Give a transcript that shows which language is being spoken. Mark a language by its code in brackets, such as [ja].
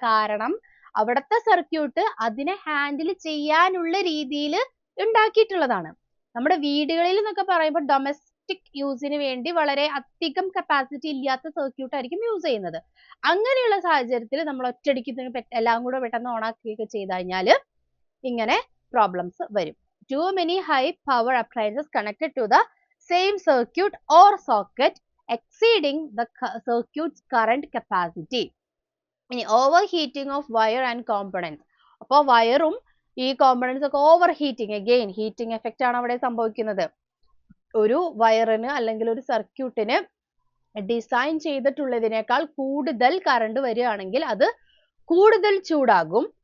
[ml] കാരണം അവിടുത്തെ സർക്യൂട്ട് അതിനെ ഹാൻഡിൽ ചെയ്യാനുള്ള രീതിയിൽ ഉണ്ടാക്കിയിട്ടുള്ളതാണ്. നമ്മുടെ വീടുകളിൽ എന്നൊക്കെ പറയുമ്പോൾ ഡൊമസ്റ്റിക് യൂസിന് വേണ്ടി വളരെ അധികം കപ്പാസിറ്റി ഇല്ലാത്ത സർക്യൂട്ട് ആയിരിക്കും യൂസ് ചെയ്യുന്നത്. അങ്ങനെയുള്ള സാഹചര്യത്തിൽ നമ്മൾ ഒറ്റയടിക്ക് എല്ലാം കൂടെ പെട്ടെന്ന് ഓൺ ആക്കുകയൊക്കെ ചെയ്ത് കഴിഞ്ഞാൽ ഇങ്ങനെ പ്രോബ്ലംസ് വരും. [en] Too many high power appliances connected to the same circuit or socket exceeding the circuit's current capacity. [ml] ഇനി [en] overheating of wire and components. [ml] അപ്പോൾ വയറും ഈ കോമ്പണൻസ് ഒക്കെ over heating, again heating effect ആണ് അവിടെ സംഭവിക്കുന്നത്. ഒരു വയറിന് അല്ലെങ്കിൽ ഒരു സർക്യൂട്ടിന് ഡിസൈൻ ചെയ്തിട്ടുള്ളതിനേക്കാൾ കൂടുതൽ കറണ്ട് വരികയാണെങ്കിൽ അത് കൂടുതൽ ചൂടാകും.